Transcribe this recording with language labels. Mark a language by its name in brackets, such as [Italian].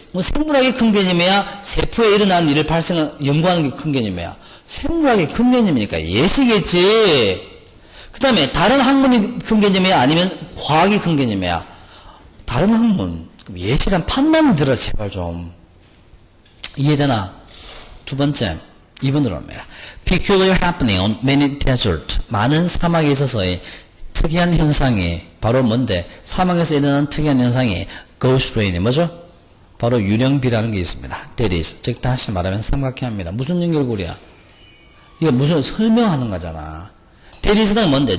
[Korean] 뭐 생물학이 큰 개념이야? 세포에 일어나는 일을 연구하는 게 큰 개념이야? 생물학이 큰 개념이니까 예시겠지. 그 다음에 다른 학문이 큰 개념이야? 아니면 과학이 큰 개념이야? 다른 학문. 예시란 판단을 들어 제발 좀. 이해되나? 두 번째 2번 들어옵니다. [English] Peculiar happening on many desert. [Korean] 많은 사막에 있어서의 특이한 현상이 바로 뭔데? 사막에서 일어나는 특이한 현상이 ghost rain이 뭐죠? 바로 유령비라는 게 있습니다. [English] That is. [Korean] 즉 다시 말하면 삼각형입니다. 무슨 연결고리야? 이거 무슨 설명하는 거잖아. That is는 뭔데?